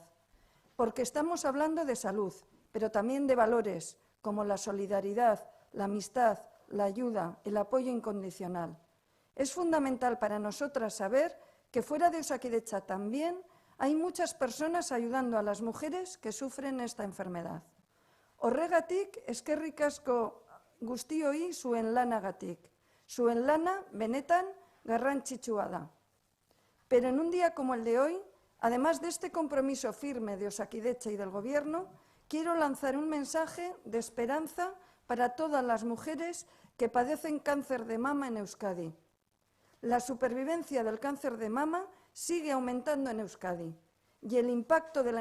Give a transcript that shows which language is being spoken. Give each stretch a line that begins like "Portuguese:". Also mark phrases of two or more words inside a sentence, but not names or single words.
Spanish: Porque estamos hablando de salud, pero también de valores, como la solidaridad, la amistad, la ayuda, el apoyo incondicional. Es fundamental para nosotras saber que fuera de Osakidetza también hay muchas personas ayudando a las mujeres que sufren esta enfermedad.
Basque: Horregatik, eskerrik asko guztioi zuen lanagatik. Zuen lana, benetan, garrantzitsua da.
Spanish: Pero en un día como el de hoy, además de este compromiso firme de Osakidetza y del Gobierno, quiero lanzar un mensaje de esperanza para todas las mujeres que padecen cáncer de mama en Euskadi. La supervivencia del cáncer de mama sigue aumentando en Euskadi y el impacto de la